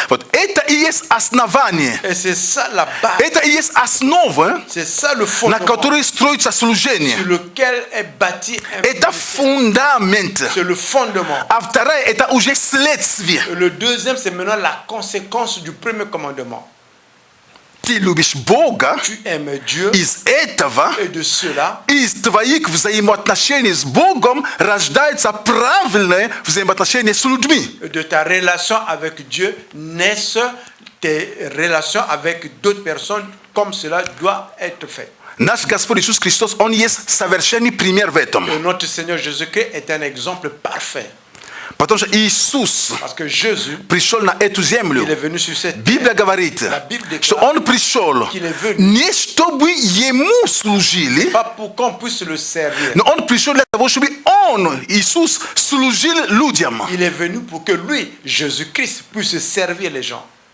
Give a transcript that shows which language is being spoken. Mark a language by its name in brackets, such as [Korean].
[Russian] Вот это и есть основание. [French] Et c'est ça la base. [Russian] Это и есть основа, [French] C'est ça le fondement [Russian] которой строится [French] sur [Russian] служение. [French] lequel est bâti un [Russian] Это фундамент. [French] C'est le fondement. [Russian] А вторая это уже следствие. [French] Et le deuxième, c'est maintenant la conséquence du premier commandement. [Russian] Ты любишь Бога, [French] Tu aimes Dieu [Russian] из этого, [French] et de cela, [Russian] из твоих взаимоотношений с Богом рождается правильное взаимоотношение с людьми. [French] de ta relation avec Dieu naissent tes relations avec d'autres personnes comme cela doit être fait. [Russian] Наш Господь Иисус Христос, Он есть совершенный пример в этом. [French] Et notre Seigneur Jésus-Christ est un exemple parfait. [Russian] Потому что Иисус [French] Parce que Jésus, [Russian] пришел на эту землю. [French] il est venu sur cette terre. [Russian] Библия говорит, [French] La Bible déclare [Russian] что Он пришел [French] qu'il est venu. [Russian] не чтобы Ему служили, [French] Pas pour qu'on puisse le servir. [Russian] но Он пришел для того, чтобы Он, Иисус, служил людям. [French] Il est venu pour que lui, Jésus-Christ, puisse servir les gens.